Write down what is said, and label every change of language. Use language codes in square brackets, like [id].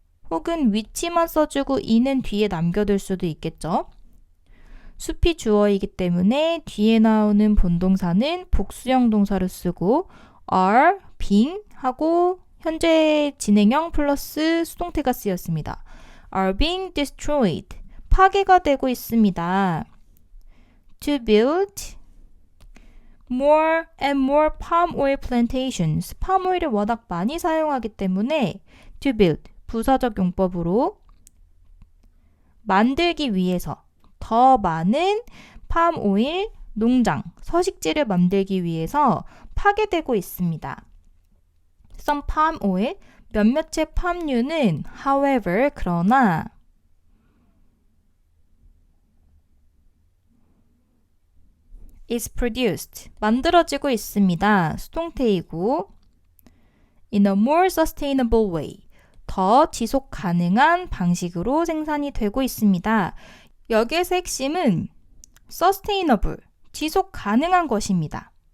[ko] 혹은 which만 써주고 in은 뒤에 남겨둘 수도 있겠죠. 숲이 주어이기 때문에 뒤에 나오는 본동사는 복수형 동사로 쓰고 are, being 하고 현재 진행형 플러스 수동태가 쓰였습니다. are being destroyed. 파괴가 되고 있습니다. [en] to build more and more palm oil plantations. [ko] palm oil을 워낙 많이 사용하기 때문에 to build 부사적 용법으로 만들기 위해서 더 많은 palm oil 농장, 서식지를 만들기 위해서 파괴되고 있습니다. [en] Some palm oil, 몇몇의 팜유는 however, 그러나 is produced, 만들어지고 있습니다. [ko] 수동태이고 in a more sustainable way, 더 지속 가능한 방식으로 생산이 되고 있습니다. 여기에서 핵심은 sustainable, 지속 가능한 것입니다.